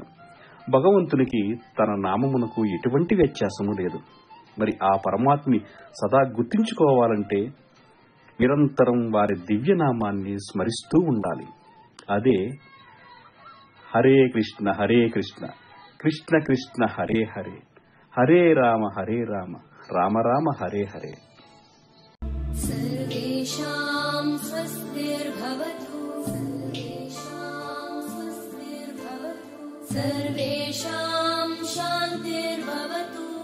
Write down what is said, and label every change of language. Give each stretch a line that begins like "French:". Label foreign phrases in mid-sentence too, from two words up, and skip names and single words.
Telugu: భగవంతునికి తన నామమునకు ఎటువంటి వ్యత్యాసము లేదు. మరి ఆ పరమాత్మని సదా గుర్తించుకోవాలంటే నిరంతరం వారి దివ్యనామాన్ని స్మరిస్తూ ఉండాలి.
Sanskrit: అదే హరే కృష్ణ హరే కృష్ణ కృష్ణ కృష్ణ హరే హరే, హరే రామ రామ రామ హరే హరే. सर्वेषां स्वस्तिर्भवतु सर्वेषां स्वस्तिर्भवतु सर्वेषां शान्तिर्भवतु